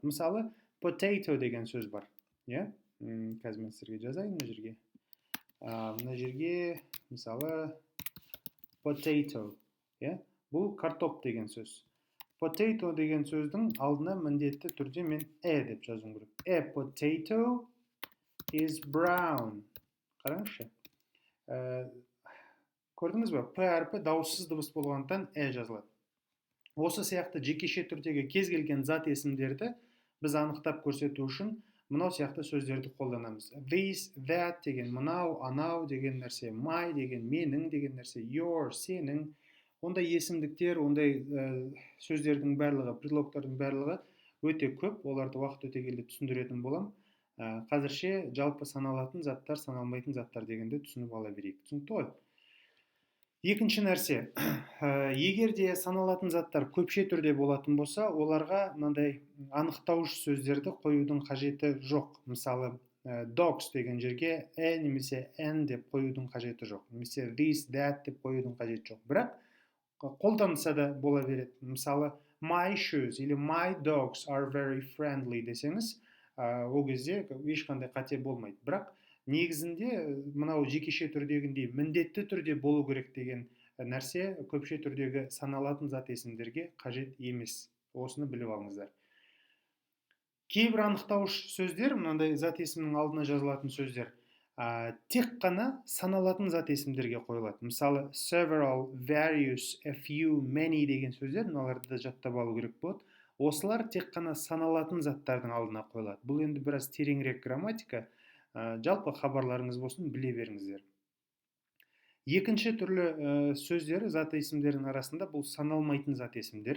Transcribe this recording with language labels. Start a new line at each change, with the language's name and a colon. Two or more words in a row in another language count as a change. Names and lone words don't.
Kazakh: Мысалы, potato деген сөз бар. Қазір мен сіздерге жазайын мына жерге. Мына жерге, мысалы, potato. Бұл картоп деген сөз. Potato деген сөздің алдына міндетті түрде мен деп жазуым керек.
English: A potato is brown.
Kazakh: Қараңызшы. Көрдіңіз бе? П әрпі дауыссыз дыбыс болғандықтан жазылады. Осы сияқты жекеше түрдегі кез келген зат есімдерді біз анықтап көрсету үшін мынау сияқты сөздерді қолданамыз.
English: This, that
Kazakh: деген мынау, анау деген нәрсе, my деген менің деген нәрсе, your, сенің. Ондай есімдіктер, ондай сөздердің барлығы, предлогтардың барлығы өте көп. Оларды уақыт өте келе түсіндіретін болам. Қазірше жалпы саналатын заттар, саналмайтын заттар дегенді түсініп ала берейік. Түсінікті ғой? Екінші нәрсе, егер де саналатын заттар көпше түрде болатын болса, оларға мынандай анықтауыш сөздерді қоюдың қажеті жоқ. Мысалы, dogs деген жерге немесе n деп қоюдың қажеті жоқ. Немесе
English: this, that
Kazakh: деп қоюдың қажеті жоқ. Бірақ қолданса да бола береді. Мысалы,
English: my shoes или my dogs are very friendly
Kazakh: десеңіз, ол кезде ешқандай қате болмайды. Бірақ негізінде мынау жекеше түрдегіндей міндетті түрде болу керек деген нәрсе көпше түрдегі саналатын зат есімдерге қажет емес. Осыны біліп алыңыздар. Кейбір анықтауыш сөздер, мынандай зат есімнің алдына жазылатын сөздер, тек қана саналатын зат есімдерге қойылады. Мысалы,
English: several, various, a few, many
Kazakh: деген сөздер, мыналарды да жаттап алу керек болады. Осылар тек қана саналатын заттардың алдына қойылады. Бұл енді біраз тереңірек грамматика. Жалпы хабарларыңыз болсын, біле беріңіздер. Екінші түрлі сөздер зат есімдердің арасында бұл саналмайтын зат есімдер.